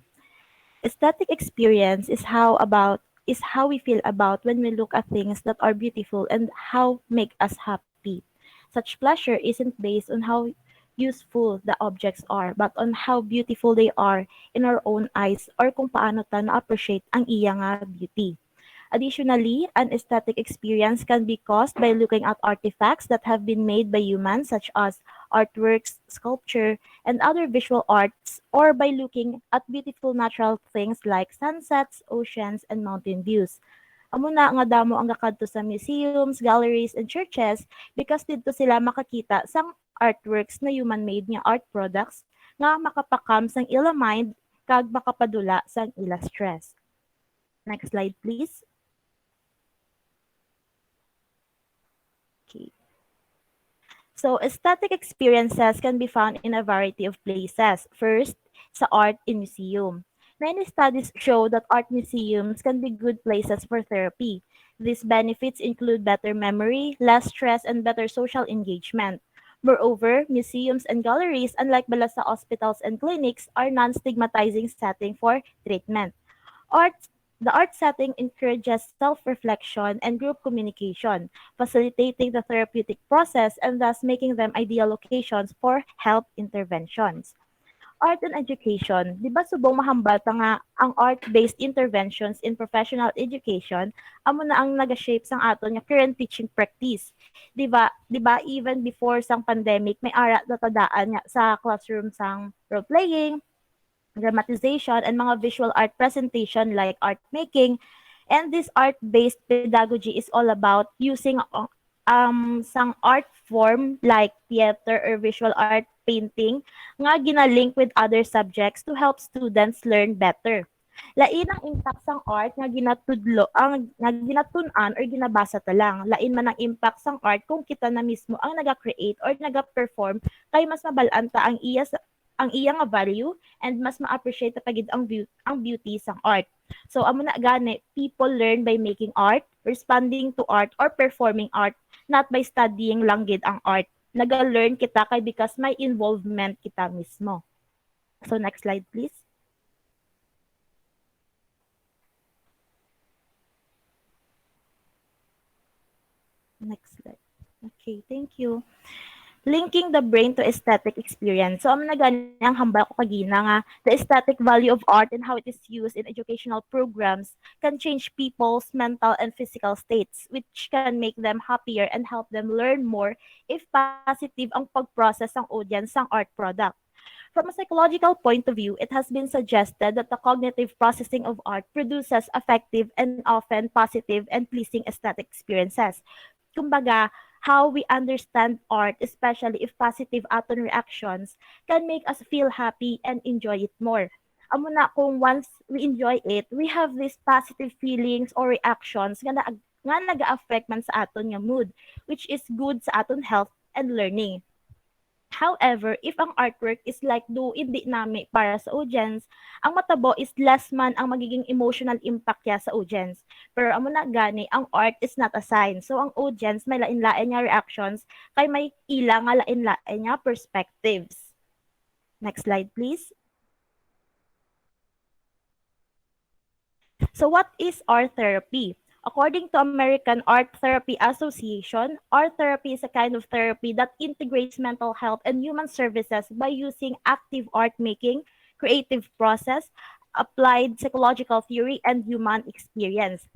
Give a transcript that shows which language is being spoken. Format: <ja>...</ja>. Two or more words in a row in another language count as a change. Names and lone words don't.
<en>Aesthetic experience is how we feel about when we look at things that are beautiful and how make us happy. Such pleasure isn't based on how useful the objects are, but on how beautiful they are in our own eyes or</en> <hil>kung paano ta na-appreciate ang iya nga beauty.</hil> <en>Additionally, an aesthetic experience can be caused by looking at artifacts that have been made by humans, such as artworks, sculpture, and other visual arts, or by looking at beautiful natural things like sunsets, oceans, and mountain views.</en> <hil>Amo na nga damo ang gakadto sa</hil> <en>museums, galleries, and churches because</en> <hil>didto sila makakita sang artworks na human-made nga</hil> <en>art products</en> <hil>nga makapakam sang ila mind kag makapadula sang ila stress.</hil> <en>Next slide, please. Okay. So, aesthetic experiences can be found in a variety of places. First, sa art in museum. Many studies show that art museums can be good places for therapy. These benefits include better memory, less stress, and better social engagement. Moreover, museums and galleries, unlike</en> <hil>bala sa</hil> <en>hospitals and clinics, are non-stigmatizing setting for treatment. Art, the art setting encourages self-reflection and group communication, facilitating the therapeutic process and thus making them ideal locations for health interventions. Art and education,</en> <hil>di ba subong mahambal ta nga ang</hil> <en>art-based interventions in professional education</en> <hil>amo na ang naga-shape sang aton nga</hil> <en>current teaching practice.</en> <hil>Di ba</hil> <en>even before sang pandemic</en> <hil>may ara na tadaan nga sa</hil> <en>classroom sang role playing, dramatization, and mga visual art presentation like art making. And this art-based pedagogy is all about using some art form like theater or visual art painting</en> <hil>nga ginalink</hil> <en>with other subjects to help students learn better.</en> <hil>Lain ang impact sang art nga ginatudlo ang nga ginatun-an or ginabasa ta lang. Lain man ang impact sang art kung kita na mismo ang naga-create or naga-perform kay mas mabalaan ta ang iya nga value and mas ma-appreciate ta pagid ang beauty sang art. So amo na gani,</hil> <en>people learn by making art, responding to art or performing art, not by studying</en> <hil>lang gid</hil> <en>ang art.</en> <hil>Naga-learn kita kay because may involvement kita mismo.</hil> <en>So next slide please. Next slide. Okay, thank you. Linking the brain to aesthetic experience. So,</en> <hil>na gani ang hambal ko kagina nga,</hil> <en>the aesthetic value of art and how it is used in educational programs can change people's mental and physical states, which can make them happier and help them learn more if positive</en> <hil>ang pag-process ng audience ng</hil> <en>art product. From a psychological point of view, it has been suggested that the cognitive processing of art produces effective and often positive and pleasing aesthetic experiences. Kumbaga, how we understand art, especially if positive aton reactions, can make us feel happy and enjoy it more.</en> <hil>Amo na kung</hil> <en>once we enjoy it, we have these positive feelings or reactions</en> <hil>nga naga-affect man sa aton nga</hil> <en>mood, which is good</en> <hil>sa aton</hil> <en>health and learning. However, if</en> <hil>ang artwork</hil> <en>is like</en> <hil>do hindi nami para sa audience, ang matabo</hil> <en>is less</en> <hil>man ang magiging</hil> <en>emotional impact</en> <hil>niya sa audience. Pero amo na gani, ang</hil> <en>art is not a sign.</en> <hil>So ang audience may lain-lain nga reactions kay may ila nga lain-lain nga perspectives.</hil> <en>Next slide please. So what is art therapy? According to American Art Therapy Association, art therapy is a kind of therapy that integrates mental health and human services by using active art making, creative process, applied psychological theory, and human experience.</en>